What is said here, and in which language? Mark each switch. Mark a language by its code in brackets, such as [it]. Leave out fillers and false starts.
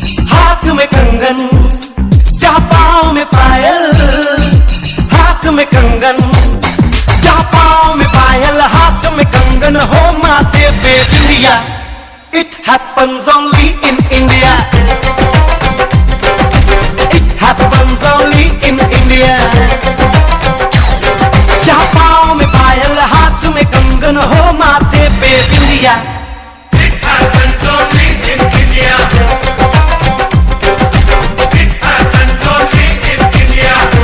[hi] हाथ में कंगन, जहाँ पाँव में पायल, हाथ में कंगन, जहाँ पाँव में पायल, हाथ में कंगन, हो माथे पे बिंदिया. [en] It happens only in India. It happens only in India. [hi] जहाँ पाँव में पायल, हाथ में कंगन, हो माथे पे बिंदिया. [en] It happens only in India. It happens only in India.